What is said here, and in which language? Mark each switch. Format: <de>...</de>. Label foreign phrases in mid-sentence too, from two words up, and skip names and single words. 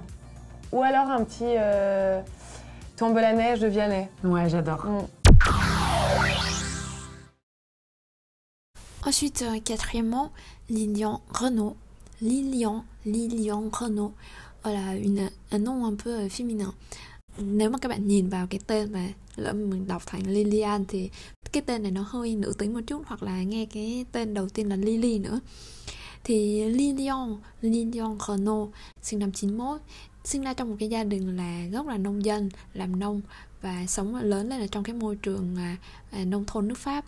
<fr>Ou alors un petit Tombe la neige de Vianney. Ouais, j'adore. Ensuite, quatrièmement, Lilian Renault. Lilian Renault. Voilà, un nom un peu féminin.</fr> <vi>Nếu mà các bạn nhìn vào cái tên mà lỡ mình đọc thành Lilian thì cái tên này nó hơi nữ tính một chút, hoặc là nghe cái tên đầu tiên là Lily nữa. Thì Lilian Renault sinh năm 91, sinh ra trong một cái gia đình là gốc là nông dân, làm nông và sống lớn lên ở trong cái môi trường nông thôn nước Pháp.</vi>